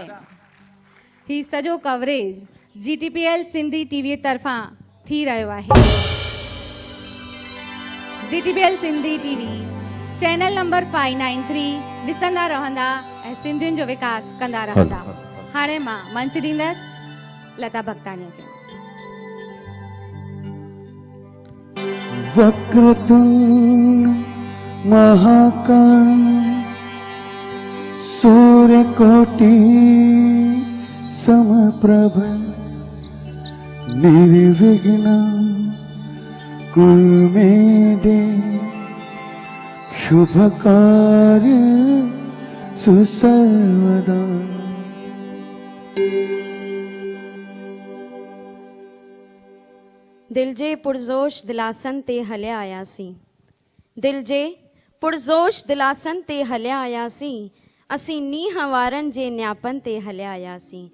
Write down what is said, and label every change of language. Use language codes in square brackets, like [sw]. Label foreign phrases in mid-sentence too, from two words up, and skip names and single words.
[sd] ही सॼो कवरेज GTPL सिंधी टीवी तरफ़ां थी रहियो आहे। GTPL सिंधी टीवी [en] channel number [sd] 593 ॾिसंदा रहंदा ऐं सिंधियुनि जो विकास कंदा रहंदा। हाणे मां मंच ॾींदसि लता भगताणीअ खे। [sa] वक्रतुंड महाकाय सूर्यकोटि समप्रभ निर्विघ्नं कुरु मे देव शुभ कार्य सर्वदा। [sd] दिल जे पुरजोश दिलासन ते हलिया आयासीं, दिल जे पुरजोश दिलासन ते हलिया आयासीं, असीं नीह वारनि जे न्यापनि ते हलिया आयासीं।